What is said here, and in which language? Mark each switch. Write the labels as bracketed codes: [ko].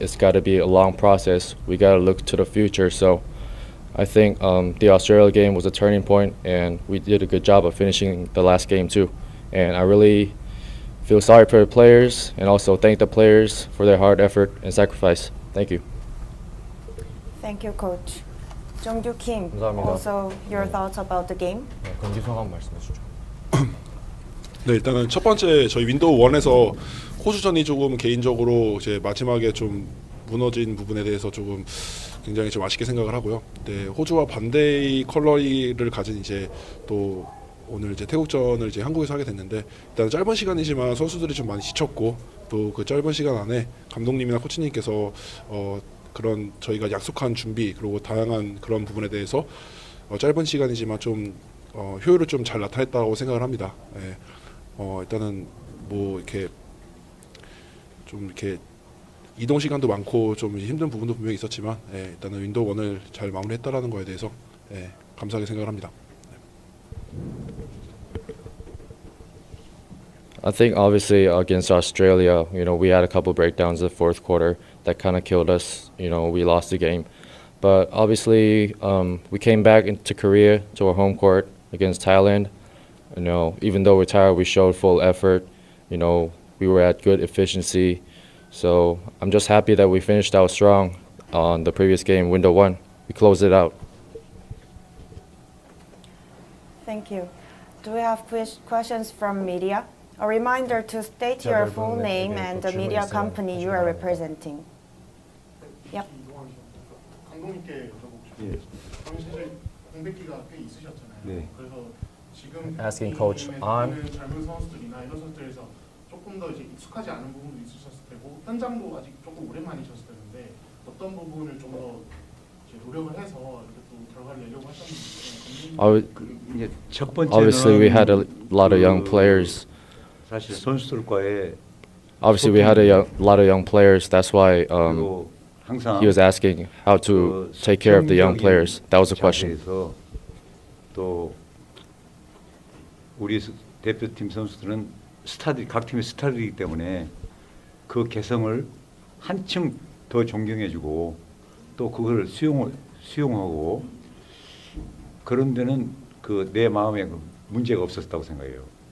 [en] It's got to be a long process. We got to look to the future. So I think the Australia game was a turning point, and we did a good job of finishing the last game too. And I really feel sorry for the players and also thank the players for their hard effort and sacrifice. Thank you. Thank you, Coach. 정규 Kim, [ko] 감사합니다. [en] also your thoughts about the game? [ko] 네, 경기 소감 말씀해 주시죠. 네, 일단은 첫 번째 저희 윈도우 1에서 호주전이 조금 개인적으로 이제 마지막에 좀 무너진 부분에 대해서 조금 굉장히 좀 아쉽게 생각을 하고요. 네, 호주와 반대의 컬러리를 가진 이제 또 오늘 이제 태국전을 이제 한국에서 하게 됐는데 일단 짧은 시간이지만 선수들이 좀 많이 지쳤고 또 그 짧은 시간 안에 감독님이나 코치님께서 그런 저희가 약속한 준비 그리고 다양한 그런 부분에 대해서 짧은 시간이지만 좀 효율을 좀 잘 나타냈다고 생각을 합니다. 예. 일단은 뭐 이렇게 좀 이렇게 이동 시간도 많고 좀 힘든 부분도 분명히 있었지만 일단은 윈도우 1을 잘 마무리했다라는 거에 대해서 감사하게 생각을 합니다. [en] I think obviously against Australia, we had a couple breakdowns in the fourth quarter that kind of killed us. We lost the game. But obviously, we came back into Korea to our home court against Thailand. Even though we're tired, we showed full effort. We were at good efficiency. So I'm just happy that we finished out strong on the previous game, window 1. We closed it out. Thank you. Do we have questions from media? A reminder to state your full name and the media company you are representing. Yep. [ko] 감독님께 여쭤보고 싶어요. 예. 사실 공백기가 꽤 있으셨잖아요. 네. 그래서 지금 [en] Asking Coach on. [ko] 젊은 선수들이나 이런 선수들에서 조금 더 이제 익숙하지 않은 부분도 있으셨을 테고 현장도 아직 조금 오랜만이셨을 텐데 어떤 부분을 좀 더 노력을 해서 이렇게 또 결과를 내려고 하셨는지. 이제 첫 번째는 [en] Obviously, we had a lot of young players. [ko] 사실 선수들과의 [en] Obviously, we had a lot of young players. That's why [ko] 그리고 항상 [en] he was asking how to take care of the young players. That was the question. [ko] 자세에서 또 우리 대표팀 선수들은 각 팀의 스타들이기 때문에 그 개성을 한층 더 존경해주고 또 그걸 수용하고 그런 데는 내 마음에 문제가 없었다고 생각해요.